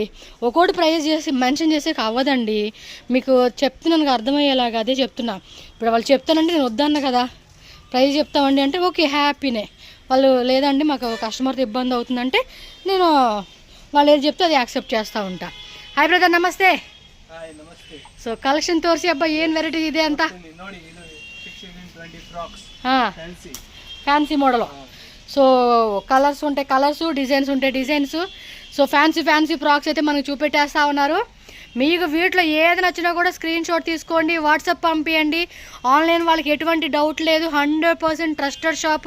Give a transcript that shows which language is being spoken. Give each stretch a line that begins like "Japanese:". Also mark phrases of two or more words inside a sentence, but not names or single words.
Telugu: ఒక్కోటి ప్రైజెస్ చేసి మెన్షన్ చేసే అవ్వదండి. మీకు చెప్తున్నాను అర్థమయ్యేలాగా, అదే చెప్తున్నా. ఇప్పుడు వాళ్ళు చెప్తానంటే నేను వద్దన్న కదా, ప్రైజ్ చెప్తామండి అంటే ఓకే హ్యాపీనే. వాళ్ళు లేదండి మాకు కస్టమర్తో ఇబ్బంది అవుతుందంటే నేను వాళ్ళు ఏది చెప్తే అది యాక్సెప్ట్ చేస్తూ ఉంటా.
English: Hi brother,
Kannada: నమస్తే. సో కలెక్షన్ ತೋರಿಸಿ ಅಬ್ಬಾ, ಏನು ವೆರೈಟಿ ಇದೆ ಅಂತ.
English: fancy model.
Telugu: సో కలర్స్ ఉంటాయి, కలర్స్, డిజైన్స్ ఉంటాయి, డిజైన్స్. సో
English: fancy frocks
Telugu: అయితే మనకు చూపెట్టేస్తూ ఉన్నారు. మీకు వీటిలో ఏది నచ్చినా కూడా స్క్రీన్ షాట్ తీసుకోండి, వాట్సాప్ పంపించండి. ఆన్లైన్ వాళ్ళకి ఎటువంటి డౌట్ లేదు. 100%
English: trusted shop.